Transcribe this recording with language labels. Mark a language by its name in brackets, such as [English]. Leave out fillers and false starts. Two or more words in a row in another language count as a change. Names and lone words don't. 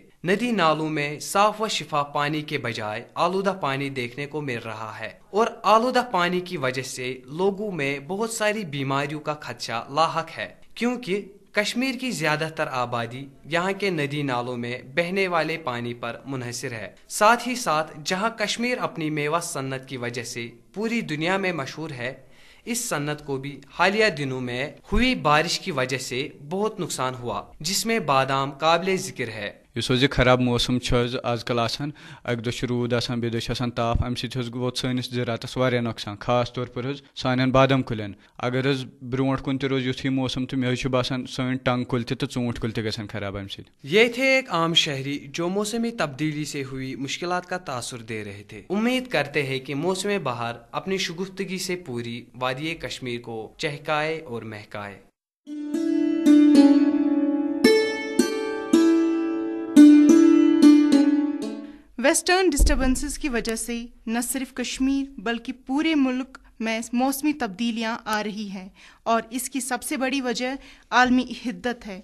[Urdu] ندی نالوں میں صاف و شفاف پانی کے بجائے آلودہ پانی دیکھنے کو مل رہا ہے, اور آلودہ پانی کی وجہ سے لوگوں میں بہت ساری بیماریوں کا خدشہ لاحق ہے, کیونکہ کشمیر کی زیادہ تر آبادی یہاں کے ندی نالوں میں بہنے والے پانی پر منحصر ہے. ساتھ ہی ساتھ جہاں کشمیر اپنی میوہ صنعت کی وجہ سے پوری دنیا میں مشہور ہے, اس صنعت کو بھی حالیہ دنوں میں ہوئی بارش کی وجہ سے بہت نقصان ہوا, جس میں بادام قابل ذکر ہے. [Kashmiri] اس حظ یہ خراب موسم آج کل آسان, اک دہ رود آسان, بیٚیہِ دۄہ چھُ آسان تاپھ, امہِ سۭتۍ حظ ووت سٲنِس زِراعتس واریاہ نۄقصان, [Urdu] خاص طور پر [Kashmiri] حظ سانٮ۪ن بادام کُلٮ۪ن. اگر حظ برونٛٹھ کُن تہِ روز یُتھُے موسم تہٕ مےٚ حظ چھُ باسان سٲنۍ ٹنٛگ کُلۍ تہِ تہٕ ژوٗنٛٹھۍ کُلۍ تہِ گژھن خراب امہِ سۭتۍ. [Urdu] یہ تھے ایک عام شہری جو موسمی تبدیلی سے ہوئی مشکلات کا تاثر دے رہے تھے. امید کرتے ہیں کہ موسم بہار اپنی شگفتگی سے پوری وادی کشمیر کو چہکائے اور مہکائے. [English] Western disturbances [Urdu] کی وجہ سے نہ صرف کشمیر بلکہ پورے ملک میں موسمی تبدیلیاں آ رہی ہیں, اور اس کی سب سے بڑی وجہ عالمی حدت ہے.